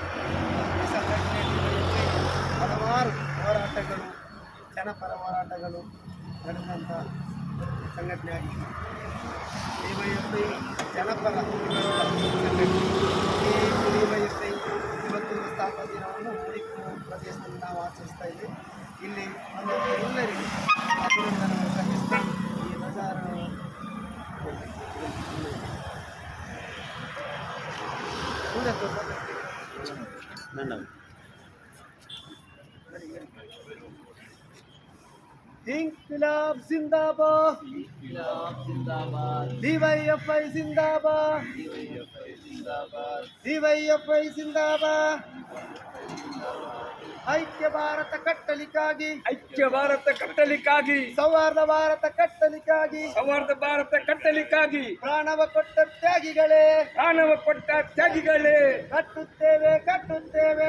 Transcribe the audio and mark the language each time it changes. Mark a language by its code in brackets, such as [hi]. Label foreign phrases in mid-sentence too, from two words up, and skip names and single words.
[kn] ಈ ಸಂಘಟನೆಯಲ್ಲಿ ಹಲವಾರು ಹೋರಾಟಗಳು, ಜನಪರ ಹೋರಾಟಗಳು ನಡೆದಂಥ ಸಂಘಟನೆ ಆಗಿದೆ. ಡಿವೈಎಫ್ಐ ಜನಪರ ಸಂಘಟನೆ. ಈ ಡಿವೈಎಫ್ಐ ಇವತ್ತಿನ ಸ್ಥಾಪನಾ ದಿನವನ್ನು ಮಣಿಪುರ ಪ್ರದೇಶದಲ್ಲಿ ನಾವು ಆಚರಿಸ್ತಾ ಇದ್ದೀವಿ. ಇಲ್ಲಿ ಎಲ್ಲರಿಗೂ ಅಭಿನಂದನೆ ಸಲ್ಲಿಸ್ತಾ ಈ ಬಜಾರ [hi] इंकलाब जिंदाबाद, DYFI जिंदाबाद, DYFI जिंदाबाद. [kn] ಐಕ್ಯ ಭಾರತ ಕಟ್ಟಲಿಕ್ಕಾಗಿ, ಐಕ್ಯ ಭಾರತ ಕಟ್ಟಲಿಕ್ಕಾಗಿ, ಸೌಹಾರ್ದ ಭಾರತ ಕಟ್ಟಲಿಕ್ಕಾಗಿ, ಸೌಹಾರ್ದ ಭಾರತ ಕಟ್ಟಲಿಕ್ಕಾಗಿ ಪ್ರಾಣವ ಕೊಟ್ಟ ತ್ಯಾಗಿಗಳೇ, ಪ್ರಾಣವ ಕೊಟ್ಟ ತ್ಯಾಗಿಗಳೇ, ಕಟ್ಟುತ್ತೇವೆ ಕಟ್ಟುತ್ತೇವೆ